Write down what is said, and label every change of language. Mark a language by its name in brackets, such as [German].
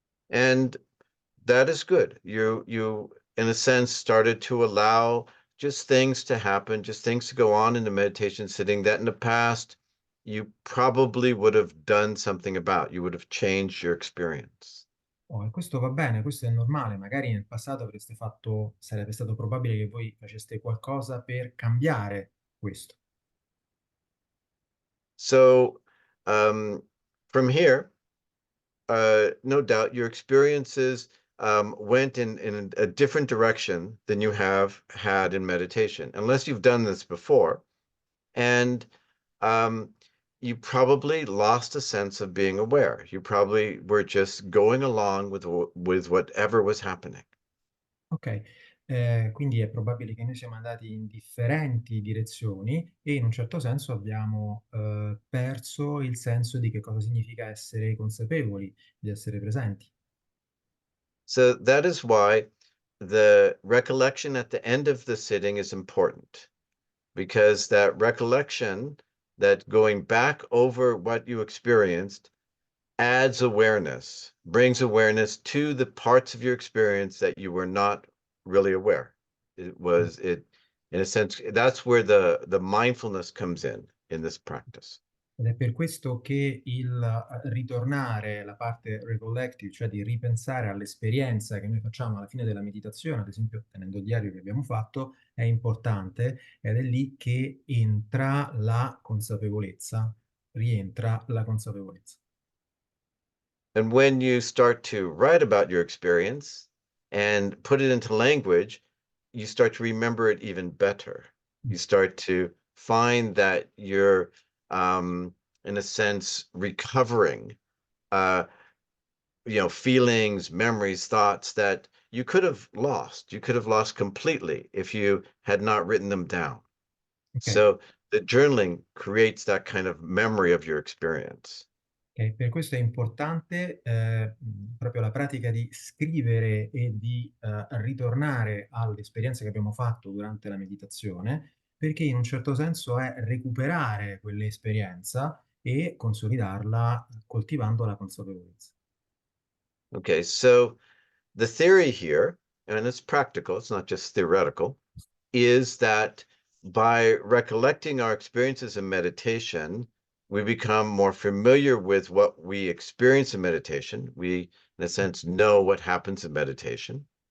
[English] And that is good. You in a sense started to allow just things to happen, just things to go on in the meditation sitting that in the past you probably would have done something about. You would have changed your experience. [Italian] Oh, e questo va bene, questo è normale, magari nel passato avreste fatto, sarebbe stato probabile che voi faceste qualcosa per cambiare questo. [English] So from here, no doubt your experiences went in a different direction than you have had in meditation, unless you've done this before. And um, you probably lost a sense of being aware. You probably were just going along with whatever was happening. [Italian] Ok, quindi è probabile che noi siamo andati in differenti direzioni e in un certo senso abbiamo perso il senso di che cosa significa essere consapevoli, di essere presenti. [English] So that is why the recollection at the end of the sitting is important, because that recollection, that going back over what you experienced, adds awareness, brings awareness to the parts of your experience that you were not really aware. In a sense, that's where the mindfulness comes in this practice. [Italian] Ed è per questo che il ritornare, la parte recollective, cioè di ripensare all'esperienza che noi facciamo alla fine della meditazione, ad esempio tenendo il diario che abbiamo fatto, è importante, ed è lì che entra la consapevolezza, rientra la consapevolezza. [English] And when you start to write about your experience and put it into language, you start to remember it even better. You start to find that you're, in a sense, recovering, feelings, memories, thoughts that you could have lost. You could have lost completely if you had not written them down. Okay. So the journaling creates that kind of memory of your experience. [Italian] Okay, per questo è importante proprio la pratica di scrivere e di ritornare all'esperienza che abbiamo fatto durante la meditazione, perché in un certo senso è recuperare quell'esperienza e consolidarla coltivando la consapevolezza. [English] Okay, so the theory here, and it's practical, it's not just theoretical, is that by recollecting our experiences in meditation, we become more familiar with what we experience in meditation. We, in a sense, know what happens in meditation.